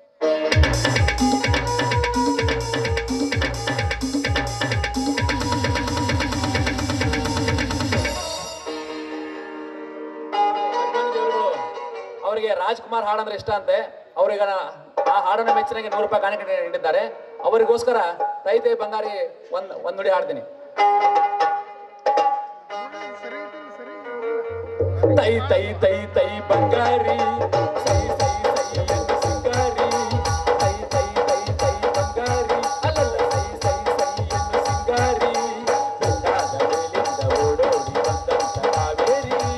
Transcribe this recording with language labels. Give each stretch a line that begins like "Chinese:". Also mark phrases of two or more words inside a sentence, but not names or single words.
Kannada: ಅವರಿಗೆ ರಾಜ್ಕುಮಾರ್ ಹಾಡಂದ್ರೆ ಇಷ್ಟ ಅಂತೆ. ಅವ್ರಿಗೆ ಆ ಹಾಡನ್ನ ಮೆಚ್ಚನೆಗೆ 100 ರೂಪಾಯಿ ಕಾಣಿಕೆ ನೀಡಿದ್ದಾರೆ. ಅವರಿಗೋಸ್ಕರ ತೈ ತೈ ಬಂಗಾರಿ ಒಂದ್ ನುಡಿ ಹಾಡ್ತೀನಿ. ತೈ ತೈ ತೈ ತೈ ಬಂಗಾರಿ, ಸೈ ಸೈ ಸೈ ಎಂದು ಸಿಂಗಾರಿ, ತೈ ತೈ ತೈ ತೈ ಬಂಗಾರಿ, ಅಲ್ಲಲ್ಲ ಸೈ ಸೈ ಸೈ ಎಂದು ಸಿಂಗಾರಿ, ಬೆಟ್ಟಾದ ಮೇಲಿಂದ ಓಡೋಡಿ ಬಂದಂತ ಕಾವೇರಿ